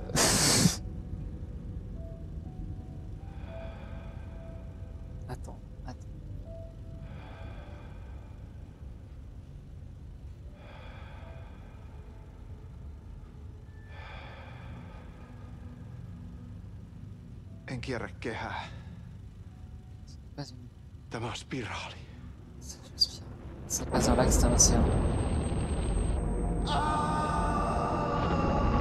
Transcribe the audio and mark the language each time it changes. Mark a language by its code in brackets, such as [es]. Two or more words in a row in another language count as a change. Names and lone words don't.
[fr] Attends. [fi] En kierrä kehää. Tämä on spiraali. [fr] C'est pas un lac, c'est un océan.